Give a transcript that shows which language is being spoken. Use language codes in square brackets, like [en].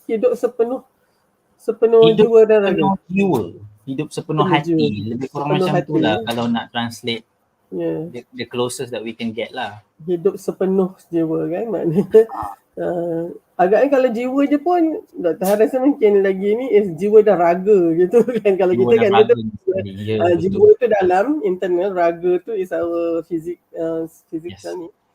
[ms] Hidup sepenuh jiwa dan raga. Hidup sepenuh hati. Lebih kurang sepenuh macam hati. tu lah kalau nak translate. [en] The closest that we can get lah. [ms] Hidup sepenuh jiwa kan maknanya. Agaknya kalau jiwa je pun Dr. rasa mungkin lagi ni jiwa dan raga gitu kan. Kalau Jiwa kita kan betul, jiwa tu dalam internal, raga tu [en] is our physical [ms] ni.